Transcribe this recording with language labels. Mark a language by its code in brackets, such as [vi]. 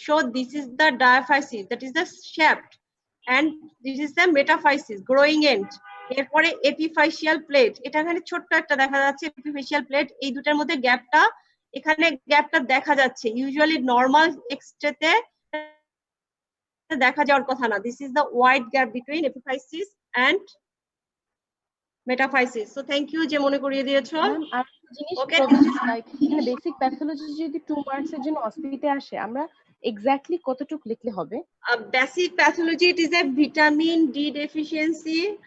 [en] So this is the diaphysis, that is the shaft, and this is the metaphysis, growing end. [bn] এরপরে epiphyseal plate, এটা এখানে ছোট্ট একটা দেখা যাচ্ছে epiphyseal plate। এই দুটার মধ্যে গ্যাপটা, এখানে গ্যাপটা দেখা যাচ্ছে। ইউজুয়ালি নরমাল এক্সরেতে দেখা যাওয়ার কথা না। [en] This is the wide gap between epiphysis and metaphysis. So thank you [bn] যে মনে করিয়ে দিয়েছো। ম্যাম আর জিনিস [en] Okay. [bn] এখানে বেসিক প্যাথোলজি যদি 2 মার্কস এর জন্য অসপিতে আসে, আমরা এক্স্যাক্টলি কতটুকু লিখলে হবে? [en] Basic pathology, it is a vitamin D deficiency.